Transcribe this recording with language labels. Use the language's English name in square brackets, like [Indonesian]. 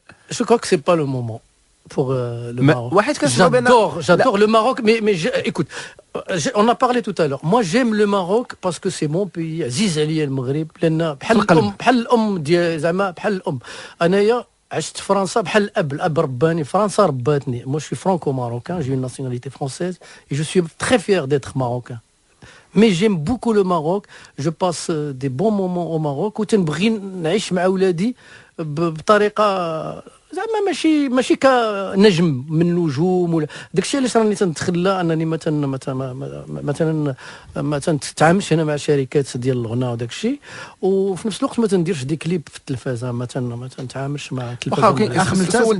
[French] Je crois que c'est pas le moment pour le Maroc. J'adore le Maroc, mais écoute, on a parlé tout à l'heure. Moi, j'aime le Maroc parce que c'est mon pays. [Arabic] عزيز عليا المغرب لأن بحال الأم ديال زعما بحال الأم. أنايا عشت في فرنسا بحال الأب رباني. فرنسا رباتني. [French] Moi, je suis franco-marocain. J'ai une nationalité française et je suis très fier d'être marocain. Mais j'aime beaucoup le Maroc. Je passe des bons moments au Maroc. [Arabic] وتنبغي نعيش مع ولادي بطريقة زعما ماشي كنجم من النجوم ولا داكشي علاش راني تنتخلى انني مثلا ما تنتعاملش هنا مع شركات ديال الغناء وداكشي وفي نفس الوقت ما تنديرش دي كليب في التلفازه ما تنتعاملش مع التلفازه.